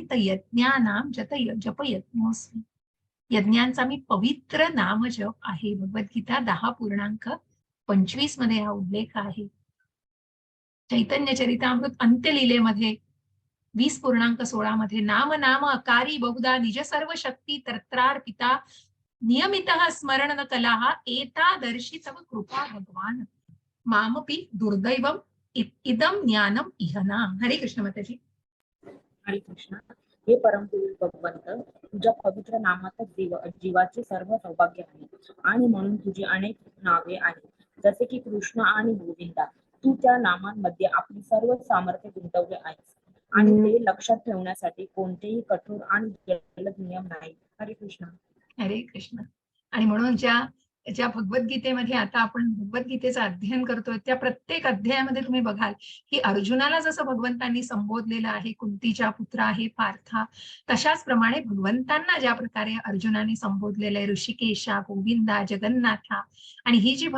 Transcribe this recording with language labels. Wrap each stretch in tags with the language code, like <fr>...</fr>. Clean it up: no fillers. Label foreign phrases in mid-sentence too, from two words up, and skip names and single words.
<mr>तर</mr> <sa>यज्ञानाम जप यज्ञोस्मी.</sa> <mr>यज्ञांचा मी पवित्र नाम जप आहे. भगवद्गीता 10.25 मध्ये हा उल्लेख आहे. चैतन्य चरितामृत अंत्यलीलेमध्ये 20.16 मध्ये</mr> <sa>नाम नाम अकारी बहुधा निज सर्व शक्ती तत्रार्पिता नियमितः स्मरण कला एतादर्शी तव कृपा भगवान मामपि दुर्दैवम इदम ज्ञानम इहना.</sa> <mr>हरे कृष्ण माताजी. हरे कृष्ण. हे परमपुरुष भगवंत, तुझ्या पवित्र नामातच जीवाचे सर्व सौभाग्य आहे आणि म्हणून तुझी अनेक नावे आहेत, जसे की कृष्ण आणि गोविंदा. तू त्या नामांमध्ये आपली सर्व सामर्थ्य गुंतवले आहेस आणि ते लक्षात ठेवण्यासाठी कोणतेही कठोर आणि जलद नियम नाही. हरे कृष्ण. हरे कृष्ण. आणि म्हणून ज्या ज्या भगवद्गीतेमध्ये आता आपण भगवद्गीतेचं अध्ययन करतोय त्या प्रत्येक अध्यायामध्ये तुम्ही बघाल की अर्जुनाला जसं भगवंतांनी संबोधलेलं आहे, कुंतीच्या पुत्र आहे पार्था, तशाच प्रमाणे भगवंतांना ज्या प्रकारे अर्जुनाने संबोधलेलं आहे, ऋषिकेशा, गोविंदा, जगन्नाथा, आणि ही जी</mr>